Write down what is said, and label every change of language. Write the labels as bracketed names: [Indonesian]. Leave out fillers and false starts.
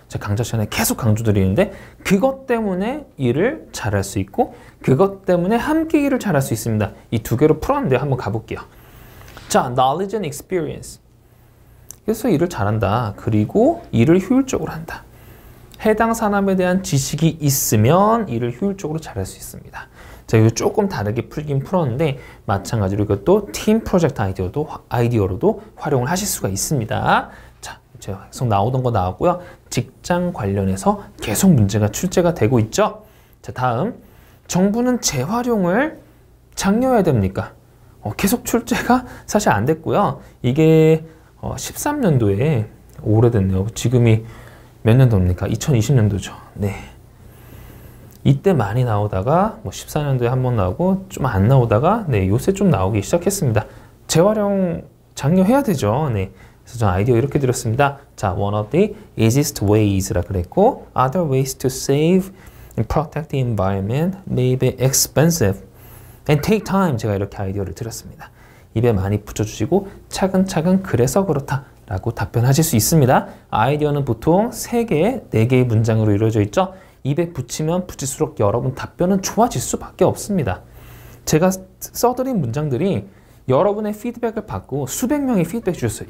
[Korean] 제가 강좌 시간에 계속 강조드리는데 그것 때문에 일을 잘할 수 있고 그것 때문에 함께 일을 잘할 수 있습니다. 이 2개로 풀었는데 한번 가볼게요. [English] 자, knowledge and experience. [Korean] 그래서 일을 잘한다. 그리고 일을 효율적으로 한다. 해당 산업에 대한 지식이 있으면 일을 효율적으로 잘할 수 있습니다. 자, 이거 조금 다르게 풀긴 풀었는데 마찬가지로 이것도 팀 프로젝트 아이디어로도 활용을 하실 수가 있습니다. 자, 계속 나오던 거 나왔고요. 직장 관련해서 계속 문제가 출제가 되고 있죠. 자, 다음 정부는 재활용을 장려해야 됩니까? 계속 출제가 사실 안 됐고요. 이게 13년도에 오래됐네요. 지금이 몇 년도입니까? 2020년도죠. 네. 이때 많이 나오다가 14년도에 한 번 나오고 좀 안 나오다가 요새 좀 나오기 시작했습니다. 재활용 장려해야 되죠. 네. 그래서 저 아이디어 이렇게 드렸습니다. [English] 자, one of the easiest ways [Korean] 라 그랬고 [English] other ways to save and protect the environment may be expensive and take time [Korean] 제가 이렇게 아이디어를 드렸습니다. 입에 많이 붙여주시고 차근차근 그래서 그렇다 라고 답변하실 수 있습니다. 아이디어는 보통 3개, 4개의 문장으로 이루어져 있죠. 입에 붙이면 붙일수록 여러분 답변은 좋아질 수밖에 없습니다. 제가 써드린 문장들이 여러분의 피드백을 받고 수백 명이 피드백 주셨어요.